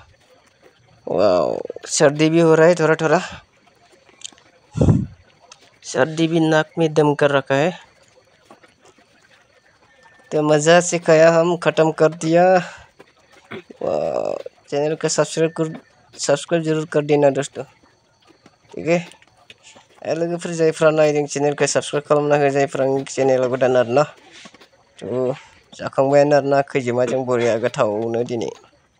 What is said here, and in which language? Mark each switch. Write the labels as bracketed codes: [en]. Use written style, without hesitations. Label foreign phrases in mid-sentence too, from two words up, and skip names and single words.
[hi] वाह, सर्दी भी हो रहा है थोड़ा थोड़ा, सर्दी भी नाक में दम कर रखा है। तो मज़ा से खाया, हम ख़त्म कर दिया। वाह, चैनल को सब्सक्राइब जरूर कर देना दोस्तों, ठीक है। [brx] लोगोफोर जायफ्रा नायदों चैनलखौ सब्सक्राइब खालामना हो, जायफ्रा चैनेलाव गोदान आरोना। थ' जाखांबायानो आरोना खैजिमाजों बरिया गोथावनो दिनै।